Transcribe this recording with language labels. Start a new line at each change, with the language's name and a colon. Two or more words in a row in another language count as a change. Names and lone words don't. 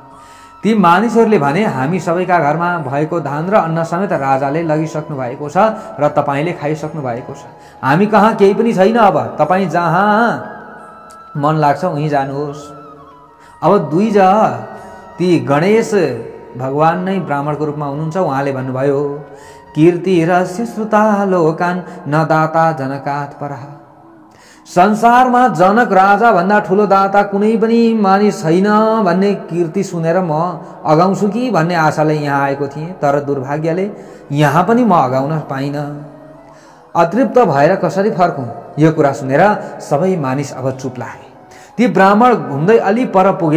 Nepali: ती मानिसहरूले भने, हामी सबैका घरमा भएको धान र अन्न समेत राजाले लगिसक्नु भएको छ र तपाईँले खाइसक्नु भएको छ। हामी कहाँ केही पनि छैन। अब तपाईँ जहाँ मन लाग्छ उहीँ जानुहोस्। अब दुईजना ती गणेश भगवान नै ब्राह्मणको रूपमा हुनुहुन्छ। उहाँले भन्नुभयो,
Sanskrit: कीर्तिरस्य श्रुता लोकान न दाता जनकात् परः।
Nepali: संसारमा जनक राजा भन्दा ठुलो दाता कुनै पनि मानिस छैन भन्ने कीर्ति सुनेर म अगाउँछु कि भन्ने आशाले यहाँ आएको थिएँ, तर दुर्भाग्यले यहाँ पनि म अगाउन पाइनँ। अतृप्त भएर कसरी फर्कौँ? यो कुरा सुनेर सबै मानिस अब चुप लागे। ती ब्राह्मण घुम्दै अलि पर पुगे।